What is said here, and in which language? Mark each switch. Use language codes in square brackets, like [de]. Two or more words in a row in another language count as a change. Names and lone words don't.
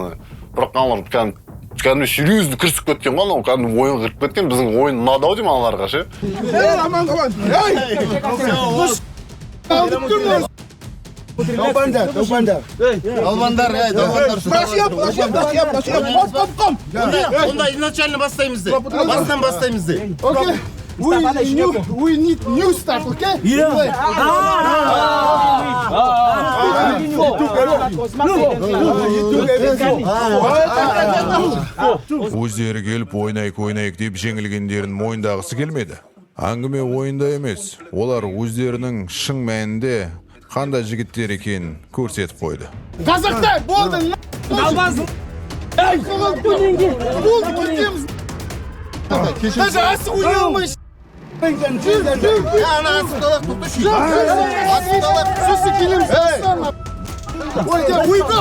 [kk] Бірақ аналар кәдімгі серьезді кірісіп кеткен ғой, анау кәдімгі ойын кіріп кеткен, біздің ойын ұнады-ау деймін аналарға ше. Аман. Таубандар. Албандар. Башып. Онда изначально бастаймыз де. Бастан бастаймыз де. Окей. [en] We need new stuff, okay? [kk] Өздері келіп ойнайық деп жеңілгендерін мойындағысы келмеді. Әңгіме ойында емес, олар өздерінің шын мәнінде қандай жігіттер екенін көрсетіп қойды. Қазақтай болды. Далбазын. Болды кетеміз. Даже асық ойнай алмайсың. [en] We go.